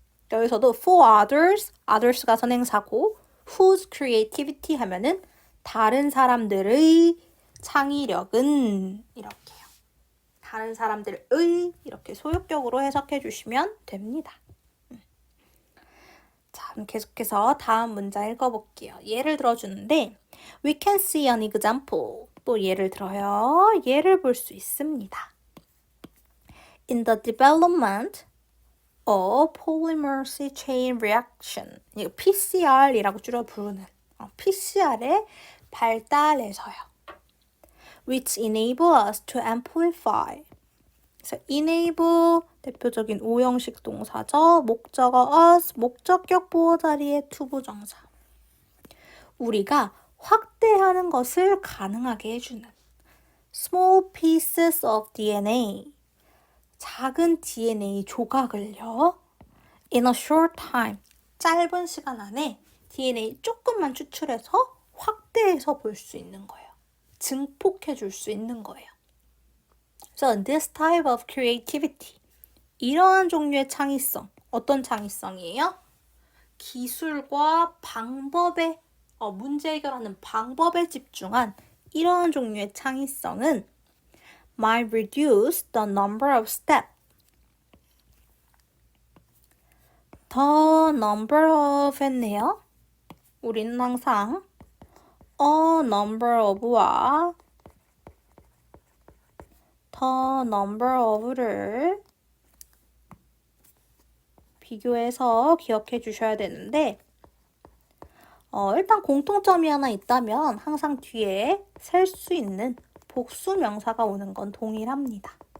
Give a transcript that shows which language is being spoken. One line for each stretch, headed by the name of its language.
Korean: 여기서도
English: for others, others
Korean: 가 선행사고
English: whose creativity
Korean: 하면은 다른 사람들의 창의력은 이렇게요. 다른 사람들의 이렇게 소유격으로 해석해 주시면 됩니다. 자, 그럼 계속해서 다음 문장 읽어볼게요. 예를 들어주는데
English: We can see an example.
Korean: 또 예를 들어요. 예를 볼 수 있습니다.
English: In the development of polymerase chain reaction.
Korean: 이거 PCR이라고 줄여 부르는 PCR의 발달에서요.
English: Which enable us to amplify.
Korean: 그래서 enable 대표적인 오형식 동사죠. 목적어 us, 목적격 보호 자리에 투부정사. 우리가 확대하는 것을 가능하게 해주는
English: small pieces of DNA.
Korean: 작은 DNA 조각을요.
English: in a short time.
Korean: 짧은 시간 안에 DNA 조금만 추출해서 확대해서 볼 수 있는 거예요. 증폭해 줄 수 있는 거예요.
English: So this type of creativity.
Korean: 이러한 종류의 창의성. 어떤 창의성이에요? 기술과 방법에 문제 해결하는 방법에 집중한 이러한 종류의 창의성은
English: might reduce the number of steps. The number of
Korean: 했네요. 우리는 항상 a number of와 the number of를 비교해서 기억해 주셔야 되는데 일단 공통점이 하나 있다면 항상 뒤에 셀 수 있는 복수 명사가 오는 건 동일합니다.